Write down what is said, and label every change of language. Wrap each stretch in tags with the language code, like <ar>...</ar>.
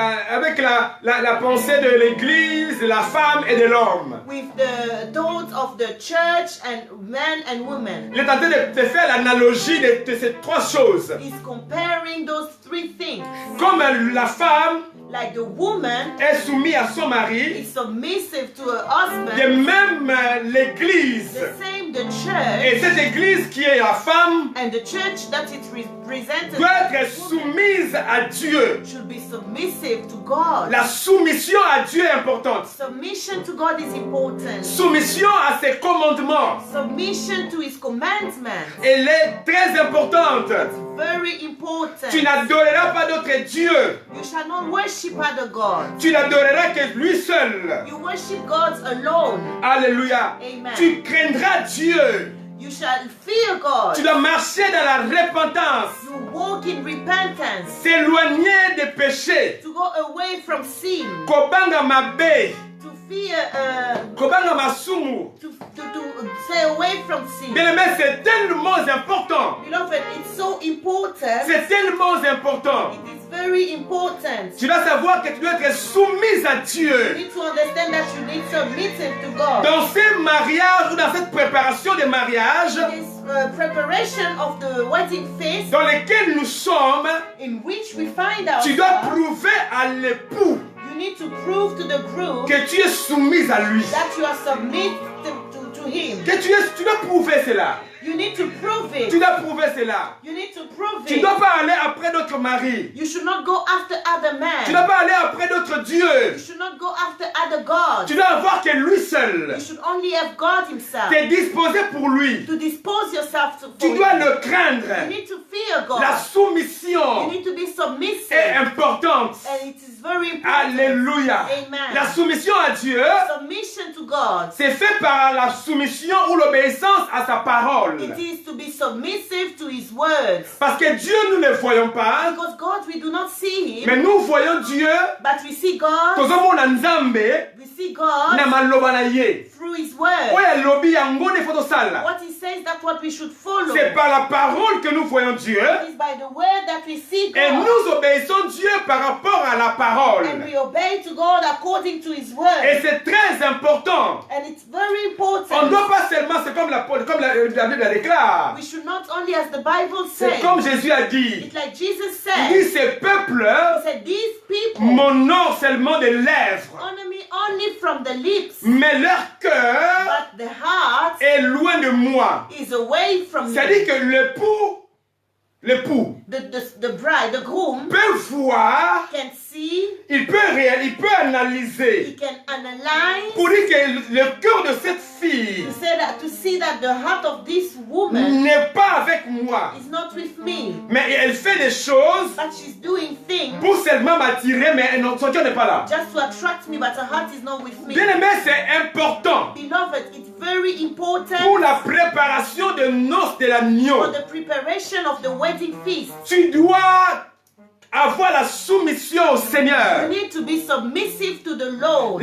<fr>avec la pensée de l'Église, de la femme et de l'homme.</fr> <en>with the thoughts of the church and men and women.</en> <fr>Il est en train de faire l'analogie de ces trois choses.</fr> <en>He's comparing those three things.</en> <fr>Comme la femme</fr> <en>Like the woman</en> <fr>est soumise à son mari,</fr> <en>is submissive to her</en> <fr>de</fr> <en>husband,</en> <fr>même l'Église.</fr> <en>the same the</en> <fr>Et cette Église qui est la femme</fr> <en>and the church that it represented</en> <fr>doit être soumise à Dieu.</fr> <en>should be submissive to God.</en> <fr>La soumission à Dieu est importante.</fr> <en>Submission to God is important.</en> <fr>Soumission à ses commandements,</fr> <en>Submission to His commandments</en> <fr>elle est très importante.</fr> <en>very important.</en> <fr>Tu n'adoreras pas d'autre Dieu.</fr> <en>You shall not worship other gods.</en> <fr>Tu n'adoreras que lui seul.</fr> <en>You worship gods alone.</en> <fr>Alléluia.</fr> <en>Amen.</en> <fr>Tu craindras Dieu.</fr> <en>You shall fear God.</en> <fr>Tu dois marcher dans la repentance.</fr> <en>You walk in repentance.</en> <fr>S'éloigner des péchés.</fr> <en>To go away from sin.</en> <ln>Kobanga mabe.</ln> <en>To fear,</en> <ln>Kobanga masumu.</ln> <en>to stay away from sin.</en> <fr>Bien aimé, c'est tellement important.</fr> <en>Beloved, it's so important.</en> <fr>C'est tellement important.</fr> <en>It is very important.</en> <fr>Tu dois savoir que tu dois être soumise à</fr> <en>You</en> <fr>Dieu.</fr> <en>need to understand that you need submission to God.</en> <fr>Dans ces mariages ou dans cette préparation de mariage</fr> <en>This preparation of the wedding feast</en> <fr>dans lesquels nous sommes,</fr> <en>in which we find</en> <fr>tu dois</fr> <en>ourselves,</en> <fr>prouver à l'époux</fr> <en>you need to prove to the groom</en> <fr>que tu es soumise à lui.</fr> <en>that you are submitted to him.</en> <fr>Que tu dois prouver cela.</fr> <en>You need to prove</en> <fr>Tu</fr> <en>it.</en> <fr>dois prouver cela.</fr> <en>You need to prove</en> <fr>Tu ne</fr> <en>it.</en> <fr>dois pas aller après d'autres maris.</fr> <en>You should not go after other</en> <fr>Tu ne</fr> <en>men.</en> <fr>dois pas aller après d'autres dieux.</fr> <en>You should not go after other gods.</en> <fr>Tu dois avoir que lui seul.</fr> <en>You should only have God Himself.</en> <fr>T'es disposé pour lui.</fr> <en>To dispose yourself to</en> <fr>Tu</fr> <en>for</en> <fr>dois</fr> <en>Him.</en> <fr>le</fr> <en>You</en> <fr>craindre.</fr> <en>need to fear fear God.</en> <fr>La soumission</fr> <en>You need to be submissive.</en> <fr>est importante.</fr> <en>And it is very important.</en> <fr>Alléluia.</fr> <en>Amen.</en> <fr>La soumission à Dieu,</fr> <en>Submission to God.</en> <fr>c'est fait par la soumission ou l'obéissance à sa parole.</fr> <en>It is to be submissive to His words.</en> <fr>Parce que Dieu, nous ne le voyons pas,</fr> <en>Because God, we do not see Him,</en> <fr>mais nous voyons Dieu.</fr> <en>but we see God.</en> <ln>Tozomona Nzambe</ln> <en>We see God</en> <ln>na maloba na ye.</ln> <en>through His word.</en> <ln>Oyo alobi yango nde faut tosala.</ln> <en>What He says, that's what we should follow.</en> <fr>C'est par la parole que nous voyons Dieu.</fr> <en>It is by the word that we see</en> <fr>Et</fr> <en>God.</en> <fr>nous obéissons Dieu par rapport à la parole.</fr> <en>And we obey to God according to His word.</en> <fr>Et c'est très important.</fr> <en>And it's very</en> <fr>On ne</fr> <en>important.</en> <fr>doit pas seulement, c'est comme la Bible la déclare.</fr> <en>We should not only, as the Bible</en> <fr>C'est</fr> <en>says,</en> <fr>comme Jésus a dit.</fr> <en>it's like Jesus</en> <fr>Il dit,</fr> <en>said.</en> <fr>ces peuples</fr> <en>He said, these people</en> <fr>m'honorent seulement des lèvres,</fr> <en>honor me only from the lips,</en> <fr>mais leur cœur</fr> <en>but the heart</en> <fr>est loin de moi.</fr> <en>is away from me.</en> <fr>C'est-à-dire que l'époux</fr> <en>The bride, the groom,</en> <fr>peut voir,</fr> <en>can see,</en> <fr>il peut analyser</fr> <en>he can analyze,</en> <fr>pour dire que le cœur de cette fille</fr> <en>to see that the heart of this woman</en> <fr>n'est pas avec moi,</fr> <en>is not with me,</en> <fr>mais elle fait des choses</fr> <en>but she's doing things</en> <fr>pour seulement m'attirer, mais son cœur n'est pas là.</fr> <en>just to attract me, but her heart is not with me.</en> <fr>Bien aimé, c'est important</fr> <en>Beloved, it's very important</en> <fr>pour la préparation de noces de l'agneau.</fr> <en>for the preparation of the wedding feast.</en> <fr>Tu dois avoir la soumission au</fr> <en>You</en> <fr>Seigneur.</fr> <en>need to be submissive to the Lord.</en>